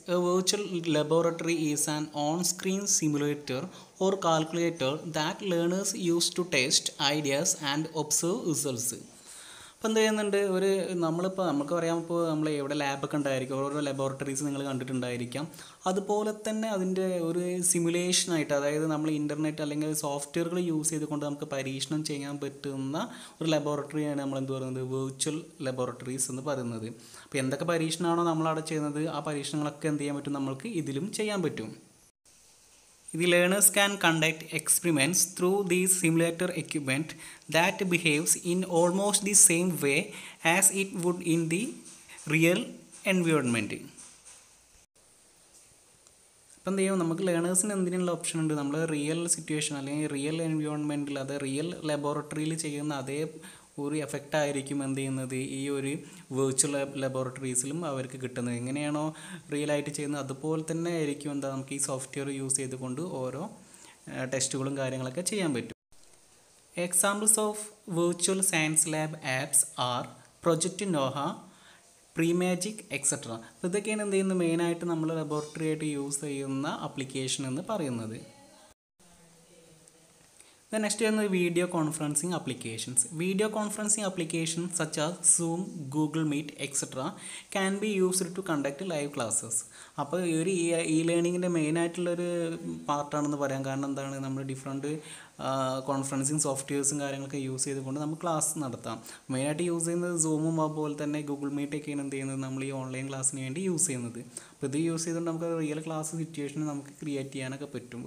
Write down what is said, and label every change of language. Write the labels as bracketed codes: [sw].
[en] A virtual laboratory is an on-screen simulator or calculator that learners use to test ideas and observe results. [ml] അപ്പോൾ എന്ത് ചെയ്യുന്നുണ്ട്, നമുക്ക് പറയാം, ഇപ്പോൾ നമ്മൾ എവിടെ ലാബൊക്കെ ഉണ്ടായിരിക്കും, ഓരോ ലബോറട്ടറീസ് നിങ്ങൾ കണ്ടിട്ടുണ്ടായിരിക്കാം. അതുപോലെ തന്നെ അതിൻ്റെ ഒരു സിമുലേഷനായിട്ട്, അതായത് നമ്മൾ ഇൻ്റർനെറ്റ് അല്ലെങ്കിൽ സോഫ്റ്റ്വെയറുകൾ യൂസ് ചെയ്തുകൊണ്ട് നമുക്ക് പരീക്ഷണം ചെയ്യാൻ പറ്റുന്ന ഒരു ലബോറട്ടറിയാണ് നമ്മൾ എന്ത് പറയുന്നത്, വെർച്വൽ ലബോറട്ടറീസ് എന്ന് പറയുന്നത്. അപ്പോൾ എന്തൊക്കെ പരീക്ഷണമാണോ നമ്മളവിടെ ചെയ്യുന്നത്, ആ പരീക്ഷണങ്ങളൊക്കെ എന്ത് ചെയ്യാൻ പറ്റും, നമ്മൾക്ക് ഇതിലും ചെയ്യാൻ പറ്റും. [en] The learners can conduct experiments through this simulator equipment that behaves in almost the same way as it would in the real environment. [ml] അപ്പം എന്ത് ചെയ്യും, നമുക്ക് ലേണേഴ്സിന് എന്തിനുള്ള ഓപ്ഷൻ ഉണ്ട്, നമ്മൾ റിയൽ സിറ്റുവേഷൻ അല്ലെങ്കിൽ റിയൽ എൻവയോൺമെൻറ്റിൽ, അത് റിയൽ ലബോറട്ടറിയിൽ ചെയ്യുന്ന അതേ ഒരു എഫക്റ്റ് ആയിരിക്കും എന്ത് ചെയ്യുന്നത്, ഈ ഒരു വെർച്വൽ ലബോറട്ടറീസിലും അവർക്ക് കിട്ടുന്നത്. എങ്ങനെയാണോ റിയലായിട്ട് ചെയ്യുന്നത് അതുപോലെ തന്നെ ആയിരിക്കും നമുക്ക് ഈ സോഫ്റ്റ്വെയർ യൂസ് ചെയ്തുകൊണ്ട് ഓരോ ടെസ്റ്റുകളും കാര്യങ്ങളൊക്കെ ചെയ്യാൻ പറ്റും. [en] Examples of virtual science lab apps are Project Noah, Premagic etcetera. [ml] അപ്പോൾ ഇതൊക്കെയാണ് എന്ത് ചെയ്യുന്നത്, മെയിനായിട്ട് നമ്മൾ ലബോറട്ടറി ആയിട്ട് യൂസ് ചെയ്യുന്ന ആപ്ലിക്കേഷൻ എന്ന് പറയുന്നത്. [en] The next is video conferencing applications. Video conferencing applications such as Zoom, Google Meet, etc. can be used to conduct live classes. [ml] അപ്പോൾ ഈ ഒരു ലേണിങ്ങിൻ്റെ മെയിനായിട്ടുള്ളൊരു പാർട്ടാണെന്ന് പറയാം. കാരണം എന്താണ്, നമ്മൾ ഡിഫറെൻറ്റ് കോൺഫറൻസിങ് സോഫ്റ്റ്വെയർസും കാര്യങ്ങളൊക്കെ യൂസ് ചെയ്തുകൊണ്ട് നമുക്ക് ക്ലാസ് നടത്താം. മെയിനായിട്ട് യൂസ് ചെയ്യുന്നത് സൂമും അതുപോലെ തന്നെ ഗൂഗിൾ മീറ്റൊക്കെയാണ് എന്ത് ചെയ്യുന്നത്, നമ്മൾ ഈ ഓൺലൈൻ ക്ലാസ്സിന് വേണ്ടി യൂസ് ചെയ്യുന്നത്. അപ്പോൾ ഇത് യൂസ് ചെയ്തുകൊണ്ട് നമുക്ക് റിയൽ ക്ലാസ് സിറ്റുവേഷൻ നമുക്ക് ക്രിയേറ്റ് ചെയ്യാനൊക്കെ പറ്റും.